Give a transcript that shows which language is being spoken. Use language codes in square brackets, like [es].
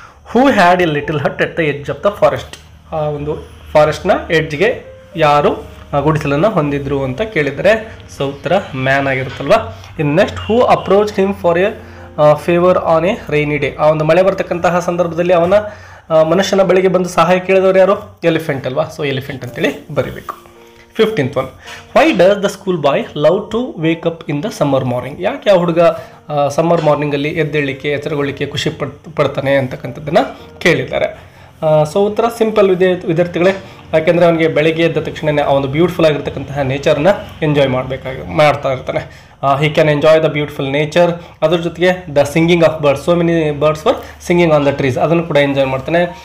[en] who had a little hut at the edge of the forest, [kn] ಆ ಒಂದು ಫಾರೆಸ್ಟ್ನ ಎಡ್ಜ್ಗೆ ಯಾರು ಗುಡಿಸಲನ್ನು ಹೊಂದಿದ್ರು ಅಂತ ಕೇಳಿದರೆ ಸೊ ಉತ್ತರ ಮ್ಯಾನ್ ಆಗಿರುತ್ತಲ್ವ. ಇನ್ನು next [en] who approach him for a favour on a rainy day, [kn] ಆ ಒಂದು ಮಳೆ ಬರ್ತಕ್ಕಂತಹ ಸಂದರ್ಭದಲ್ಲಿ ಅವನ ಮನುಷ್ಯನ ಬಳಿಗೆ ಬಂದು ಸಹಾಯ ಕೇಳಿದವರು ಯಾರು, ಎಲಿಫೆಂಟ್ ಅಲ್ವಾ. ಸೊ ಎಲಿಫೆಂಟ್ ಅಂತೇಳಿ ಬರೀಬೇಕು. [en] 15th one, why does the school boy love to wake up in the summer morning, [kn] ಯಾಕೆ ಆ ಹುಡುಗ ಸಮ್ಮರ್ ಮಾರ್ನಿಂಗಲ್ಲಿ ಎದ್ದೇಳಲಿಕ್ಕೆ ಎಚ್ಚರಗೊಳ್ಳಿಕ್ಕೆ ಖುಷಿ ಪಡ್ತಾನೆ ಅಂತಕ್ಕಂಥದ್ದನ್ನು ಕೇಳಿದ್ದಾರೆ. ಸೊ ಉತ್ತರ ಸಿಂಪಲ್ ವಿದ್ಯಾರ್ಥಿಗಳೇ, ಯಾಕೆಂದರೆ ಅವನಿಗೆ ಬೆಳಗ್ಗೆ ಎದ್ದ ತಕ್ಷಣವೇ ಆ ಒಂದು ಬ್ಯೂಟಿಫುಲ್ ಆಗಿರ್ತಕ್ಕಂತಹ ನೇಚರ್ನ ಎಂಜಾಯ್ ಮಾಡ್ತಾ ಇರ್ತಾನೆ. [en] he can enjoy the beautiful nature, ಅದ್ರ ಜೊತೆಗೆ the singing of birds, so many birds for singing on the trees, [kn] ಅದನ್ನು ಕೂಡ ಎಂಜಾಯ್ ಮಾಡ್ತಾನೆ.